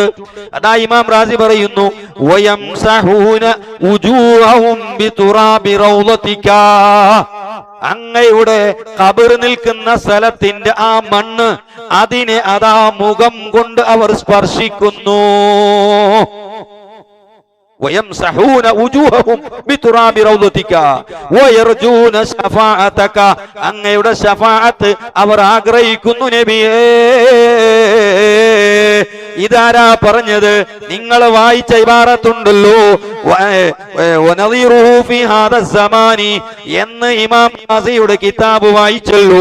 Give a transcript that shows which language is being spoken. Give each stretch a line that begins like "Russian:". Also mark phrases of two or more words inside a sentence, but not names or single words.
Malayalam: അതാ ഇമാം റാസി പറയുന്നു,
Arabic: ويمسحون وجوههم بتراب روضتك,
Malayalam: അങ്ങയുടെ ഖബർ നിൽക്കുന്ന സ്ഥലത്തിന്റെ ആ മണ്ണ്, അതിനെ അതാ മുഖം കൊണ്ട് അവർ സ്പർശിക്കുന്നു.
Arabic: ويمسحون وجوههم بتراب روضتك ويرجون شفاعتك,
Malayalam: അങ്ങയുടെ ശഫാഅത്ത് അവർ ആഗ്രഹിക്കുന്നു നബിയേ ഇതാരാ പറഞ്ഞത്? നിങ്ങൾ വായിച്ച ഇബാറത്തുണ്ടല്ലോ എന്ന് ഇമാം റാസിയുടെ കിതാബ് വായിച്ചല്ലോ.